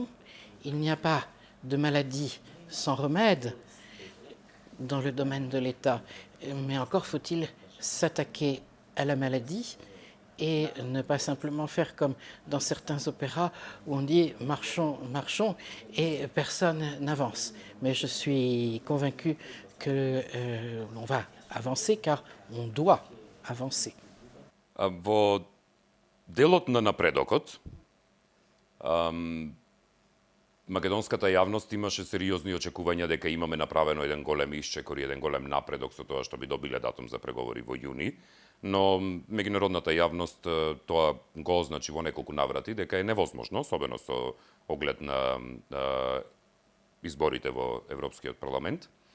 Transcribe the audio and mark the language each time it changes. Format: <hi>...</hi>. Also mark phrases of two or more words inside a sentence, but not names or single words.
<fr>Il n'y a pas de maladie sans remède dans le domaine de l'État, mais encore faut-il s'attaquer à la maladie et ne pas simplement faire comme dans certains opéras où on dit « marchons, marchons » et personne n'avance. Mais je suis convaincu que l'on va avancer car on doit avancer.</fr> <mk>Во делот на напредокот, македонската јавност имаше сериозни очекувања дека имаме направено еден голем исчекор и еден голем напредок со тоа што би добиле датум за преговори во јуни, но меѓународната јавност тоа го означи во неколку наврати дека е невозможно, особено со оглед на изборите во Европскиот парламент.</mk>